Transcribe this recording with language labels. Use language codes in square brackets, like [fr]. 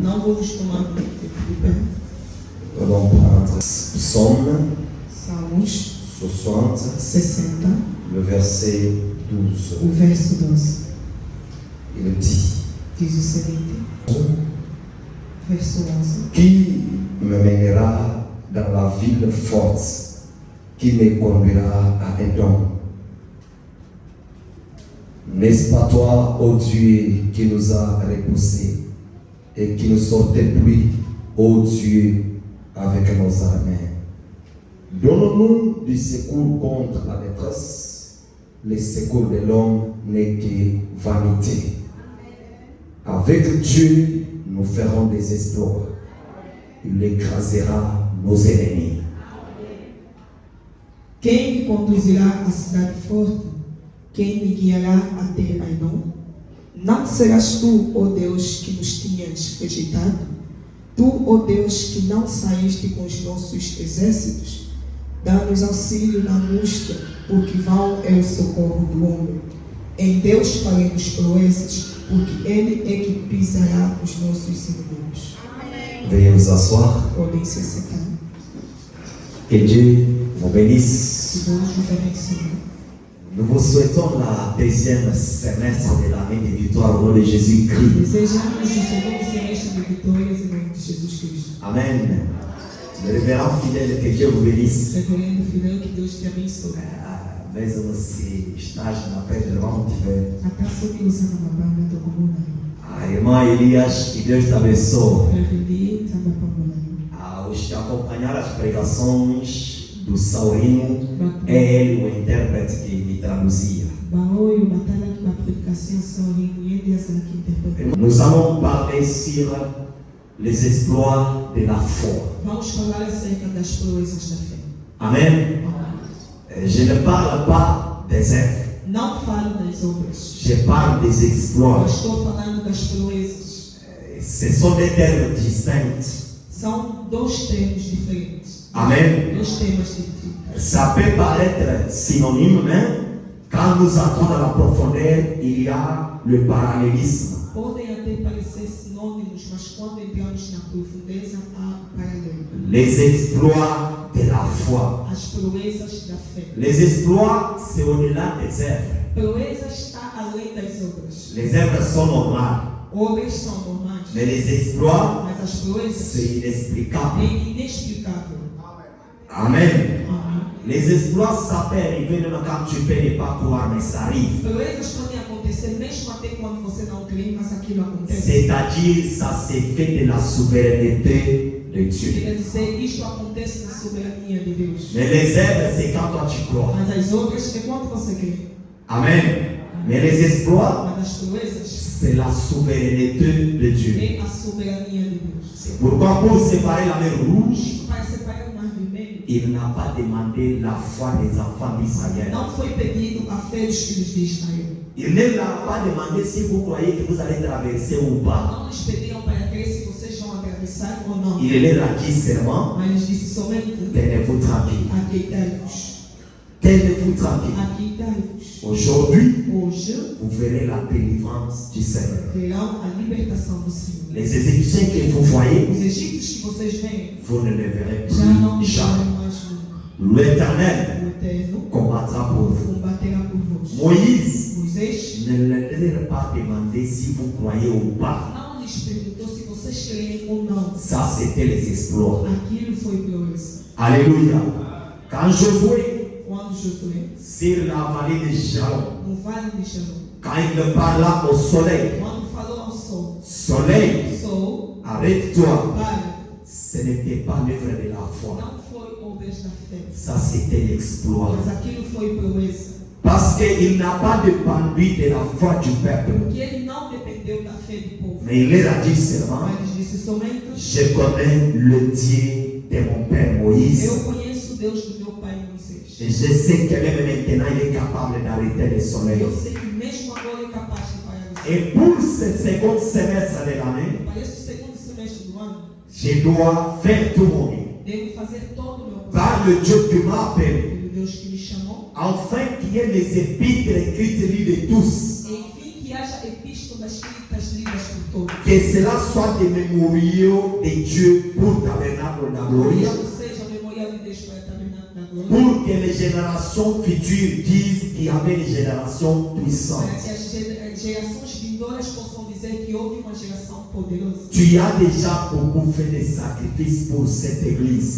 [pt] Não vou vos tomar muito tempo de pé. [fr] Nous allons prendre Psaume [pt] Salmos 60, [fr] 60, le verset 12. [pt] o verso 12. [fr] Il dit, [pt] Diz o seguinte, verso 11. [fr] qui me mènera dans la ville forte, qui me conduira à Édom. N'est-ce pas toi, ô Dieu, qui nous a repoussés et qui nous sortait plus, ô Dieu, avec nos armées. Donne-nous du secours contre la détresse. Le secours de l'homme n'est que vanité. Avec Dieu, nous ferons des exploits. Il écrasera nos ennemis. [pt] Quem me conduzirá à cidade forte? Quem me guiará até Edom? Não serás tu, ó Deus, que nos tinhas rejeitado? Tu, ó Deus, que não saíste com os nossos exércitos? Dá-nos auxílio na angústia, porque vão é o socorro do homem. Em Deus faremos proezas, porque Ele é que pisará os nossos inimigos. [fr] Veuillez vous asseoir. [pt] Podem se assentar. [fr] Que Dieu vous bénisse. [pt] Que Deus nos abençoe. [fr] Nous vous souhaitons la deuxième semestre de l'année de victoire au nom de Jésus-Christ. [pt] Desejamos o segundo semestre de vitórias em nome de Jesus Cristo. Amen. [fr] Le révérend fidèle, que Dieu vous bénisse. [pt] Reverendo Filão, que Deus te abençoe. Mesmo se estás na pedra, vamos te ver. Até sobre usando uma banda do comum. Irmã Elias, que Deus te abençoe. Reverendo Samba Pamulaio. Os que acompanharam as pregações do Saurino, é ele o intérprete que me traduzia. Baoi, o batalha que a predicação Saurino e ele essa que interpretou. [fr] Nous allons parler sur les exploits de la foi. [pt] Vamos falar acerca das proezas da fé. Amen. [fr] Je ne parle pas des œuvres. [pt] Não falo das obras. [fr] Je parle des [pt] Eu [fr] exploits. [pt] estou falando das proezas. [fr] Ce sont des termes distincts. [pt] São dois termos diferentes. Amen. Dois temas distintos. [fr] Ça peut paraître synonyme, mais quand nous entrons dans la profondeur, il y a le parallélisme. [pt] Podem até parecer sinônimos, mas quando entramos na profundeza, há paralelo. [fr] Les exploits de la foi. [pt] As proezas da fé. [fr] Les exploits, c'est au-delà des œuvres. [pt] Proezas está além das obras. [fr] Les œuvres sont normales, [pt] Obras são normais, [fr] mais les exploits, [pt] mas as proezas [fr] c'est inexplicable. [pt] é inexplicável. Amen. Amém. [fr] Les exploits, ça peut arriver même quand tu peux ne pas croire, mais ça arrive. [pt] Proezas podem acontecer mesmo até quando você não crê, mas aquilo acontece. [fr] C'est-à-dire, ça s'est fait de la souveraineté de Dieu. [pt] Quer dizer, isto acontece na soberania de Deus. [fr] Mais les œuvres, c'est quand toi tu crois. [pt] Mas as obras é quando você crê. [fr] Amen. Mais les exploits, [pt] Mas as proezas [fr] c'est la souveraineté de Dieu. [pt] é a soberania de Deus. [fr] C'est pourquoi pour séparer la mer rouge, [pt] Isto para separar o mar vermelho. [fr] il n'a pas demandé la foi des enfants d'Israël. [pt] Não foi pedido a fé dos filhos de Israel. [fr] Il ne l'a pas demandé si vous croyez que vous allez traverser ou pas. [pt] Não lhes pediram para crer se vocês vão atravessar ou não. [fr] Il leur a dit seulement, [pt] Mas lhes disse somente: [fr] tenez-vous tranquille. [pt] aqueitai-vos. [fr] Tenez-vous tranquille. [pt] Aqueitai-vos. [fr] Aujourd'hui, [pt] Hoje [fr] vous verrez la délivrance du Seigneur. [pt] verão a libertação do Senhor. [fr] Les Égyptiens que vous voyez, [pt] Os egípcios que vocês veem [fr] vous ne les verrez [pt] já não [fr] plus [pt] os [fr] jamais. [pt] verão mais nunca. [fr] L'Éternel [pt] O Eterno [fr] combattra pour vous. [pt] combaterá por vós. [fr] Moïse [pt] Moisés [fr] ne leur a pas demandé si vous croyez ou pas. [pt] não lhes perguntou se vocês creem ou não. [fr] Ça, c'était les exploits. [pt] Aquilo foi proeza. [fr] Alléluia. Quand Josué, [pt] Quando Josué, [fr] sur la vallée de Jalon, [pt] no vale de Shalom, [fr] quand il parla au soleil, [pt] quando falou ao sol, [fr] soleil, [pt] sol, [fr] arrête-toi. [pt] para, [fr] Ce n'était pas l'œuvre de la foi. [pt] não foi obras da fé, [fr] Ça, c'était l'exploit. [pt] mas aquilo foi proeza. [fr] Parce qu'il n'a pas dépendu de la foi du peuple. [pt] Porque ele não dependeu da fé do povo. [fr] Mais il leur a dit seulement, [pt] Mas disse somente: [fr] je connais le Dieu de mon père Moïse. [pt] eu conheço o Deus do meu pai Moisés. [fr] Et je sais que même maintenant, il est capable d'arrêter le soleil. [pt] Eu sei que mesmo agora é capaz de parar o sol. [fr] Et pour ce second semestre de l'année, [pt] Para este segundo semestre do ano, [fr] je dois faire tout mon mieux. [pt] devo fazer todo o meu [fr] Par le Dieu qui m'a appelé, [pt] pelo Deus que me chamou, [fr] afin qu'il y ait les épîtres écrites lues de tous. [pt] enfim que haja epístolas escritas lidas por todo. [fr] Que cela soit des mémoriaux de Dieu pour tabernacle de la gloire. [pt] Isso seja o memorial de Deus para o tabernáculo da glória. [fr] Pour que les générations futures disent qu'il y avait une génération [pt] Para [fr] puissante. [pt] que as gerações vindouras possam dizer que houve uma geração poderosa. [fr] Tu as déjà beaucoup fait des sacrifices pour cette église.